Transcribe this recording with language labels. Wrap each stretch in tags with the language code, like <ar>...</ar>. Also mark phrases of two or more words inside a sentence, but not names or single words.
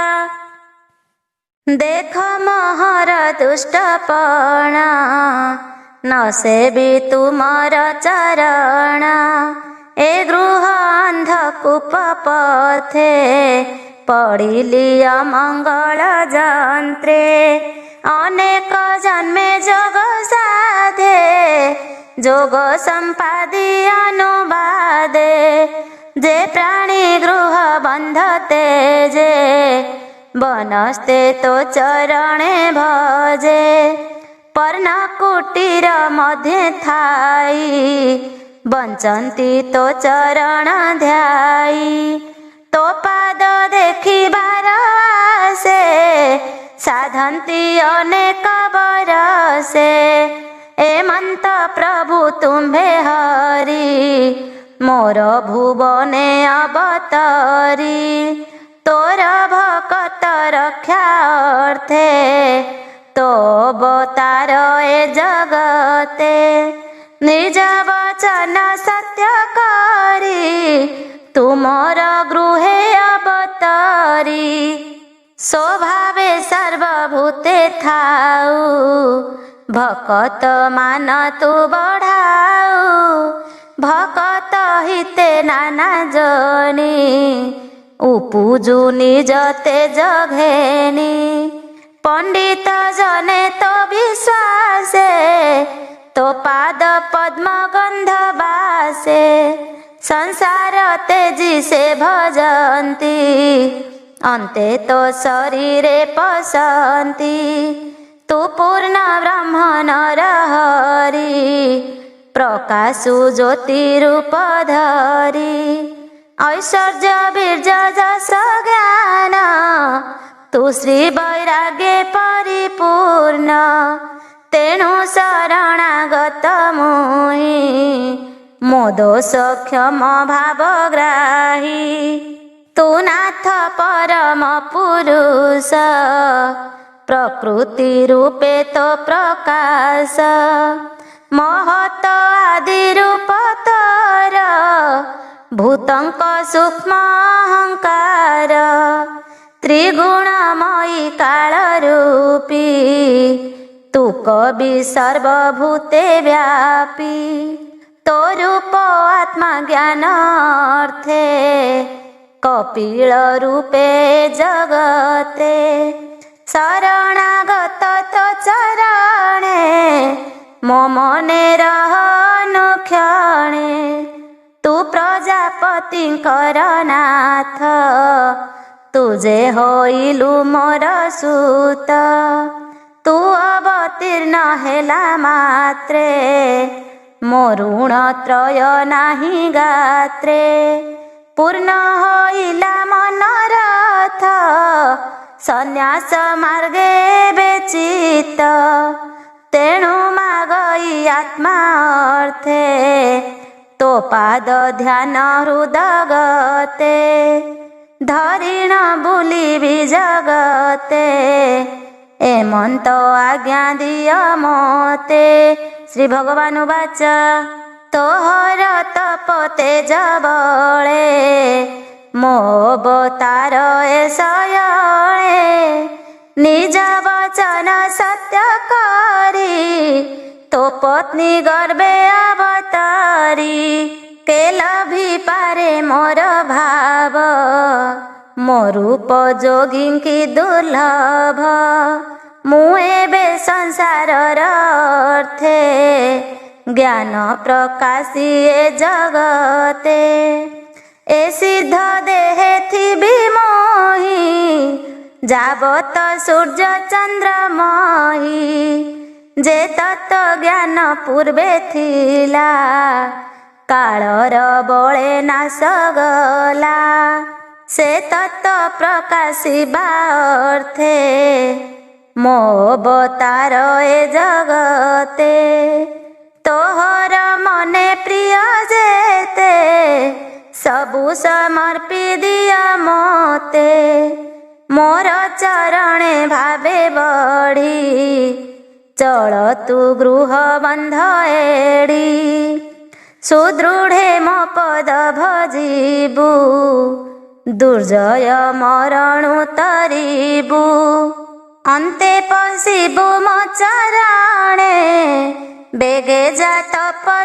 <or>ଦେଖ ମୋହର ଦୁଷ୍ଟପଣ ନ ସେବି ତୁମର ଚରଣ ଏ ଗୃହ ଅନ୍ଧକୂପ ପଥେ ପଡ଼ିଲି ଅମଙ୍ଗଳ ଯନ୍ତ୍ରେ ଅନେକ ଜନ୍ମେ ଯୋଗ ସାଧେ ଜୋଗ ସଂପାଦୀ ଅନୁବାଦେ ଜେ ପ୍ରାଣୀ ଗୃହ ବଂଧତେ ଜେ ବନସ୍ତେ ତୋ ଚରଣେ ଭଜେ ପର୍ଣ କୁଟୀର ମଧ୍ୟେ ଥାଈ ବଂଚଂତୀ ତୋ ଚରଣ ଧ୍ୟାଈ ତୋ ପାଦ ଦେଖିବାର ଆସେ ସାଧଂତୀ ଅନେକ ବରସେ ଏମଂତ ପ୍ରଭୁ ତୁମ୍ଭେ ହରି ମୋର ଭୁବନେ ଅବତରୀ ତୋର ଭକତ ରକ୍ଷା ଅର୍ଥେ ତୋ ଅବତାର ଏ ଜଗତେ ନିଜ ବଚନ ସତ୍ୟ କରୀ ତୁମର ଗୃହେ ଅବତରୀ ସ୍ୱଭାବେ ସର୍ବଭୂତେ ଥାଊ ଭକତ ମାନ ତୂ ବଢ଼ାଊ ଭକତ ହିତେ ନାନା ଜନୀ ଉପୁଜୁ ନିଜ ତେଜ ଘେନୀ ପଂଡିତ ଜନେ ତୋ ବିଶ୍ୱାସେ ତୋ ପାଦ ପଦ୍ମ ଗଂଧ ବାସେ ସଂସାର ତେଜୀ ସେ ଭଜଂତୀ ଅଂତେ ତୋ ଶରୀରେ ପସଂତୀ ତୂ ପୂର୍ଣ ବ୍ରହ୍ମ ନର ହରି ପ୍ରକାଶୁ ଜ୍ୟୋତି ରୂପ ଧରୀ ଐଶ୍ୱର୍ଯ୍ୟ ବୀର୍ଯ୍ୟ ଜସ ଜ୍ଞାନ ତୂ ଶ୍ରୀ ବୈରାଗ୍ୟେ ପରିପୂର୍ଣ ତେଣୁ ଶରଣାଗତ ମୁହି ମୋ ଦୋଷ କ୍ଷମ ଭାବଗ୍ରାହୀ ତୂ ନାଥ ପରମ ପୁରୁଷ ପ୍ରକୃତି ରୂପେ ତୋ ପ୍ରକାଶ ମହତ ଆଦି ରୂପ ତୋର ଭୂତଂକ ସୂକ୍ଷ୍ମ ଅହଂକାର ତ୍ରିଗୁଣମୟୀ କାଳ ରୂପୀ ତୂ କବି ସର୍ବଭୂତେ ବ୍ୟାପୀ ତୋ ରୂପ ଆତ୍ମା ଜ୍ଞାନ ଅର୍ଥେ କପିଳ ରୂପେ ଜଗତେ ଶରଣାଗତ ତୋ ଚରଣେ ମୋ ମନେ ରହନୁ କ୍ଷଣେ ତୂ ପ୍ରଜାପତିଂକର ନାଥ ତୁଝେ ହୋଇଲୁ ମୋର ସୂତ ତୂ ଅବତୀର୍ଣ ହେଲା ମାତ୍ରେ ମୋ ଋଣ ତ୍ରୟ ନାହୀ ଗାତ୍ରେ ପୂର୍ଣ ହୋଇଲା ମନରଥ ସନ୍ୟାସ ମାର୍ଗେ ବେଚିତ ତେଣୁ ମାଗଈ ଆତ୍ମା ଅର୍ଥେ ତୋ ପାଦ ଧ୍ୟାନ ହୃଦଗତେ ଧରିଣ ବୁଲିବି ଜଗତେ ଏମଂତ ଆଜ୍ଞା ଦିଅ ମୋତେ। ଶ୍ରୀ ଭଗବାନ ଉବାଚ ତୋହର ତପ ତେଜ ବଳେ ମୋ ଅବତାର ଏଷୟଳେ ନିଜ ବଚନ ସତ୍ୟ କରୀ ତୋ ପତ୍ନୀ ଗର୍ଭେ ଅବତାରୀ କେଲଭି ପାରେ ମୋର ଭାବ ମୋ ରୂପ ଜୋଗିଂକୀ ଦୁର୍ଲଭ ମୁ ଏବେ ସଂସାରର ଅର୍ଥେ ଜ୍ଞାନ ପ୍ରକାଶୀ ଏ ଜଗତେ ଏ ସିଦ୍ଧ ଦେହେ ଥିବି ମୋହି ଜାବତ ସୂର୍ଯ୍ୟ ଚଂଦ୍ରମହି ଜେ ତତ୍ୱ ଜ୍ଞାନ ପୂର୍ବେ ଥିଲା କାଳର ବଳେ ନାଶ ଗଲା ସେ ତତ୍ୱ ପ୍ରକାଶିବା ଅର୍ଥେ ମୋ ଅବତାର ଏ ଜଗତେ ତୋହର ମନେ ପ୍ରିୟ ଜେତେ ସବୁ ସମର୍ପୀ ଦିଆ ମୋତେ ମୋର ଚରଣେ ଭାବେ ବଢ଼ୀ ଚଲ ତୂ ଗୃହ ବଂଧ ଏଡ଼ି ସୁଦୃଢ଼େ ମୋ ପଦ ଭଜିବୁ ଦୁର୍ଜୟ ମରଣୁ ତରିବୁ ଅନ୍ତେ ପଶିବୁ ମୋ ଚରଣେ ବେଗେ ଜା ତପ</or>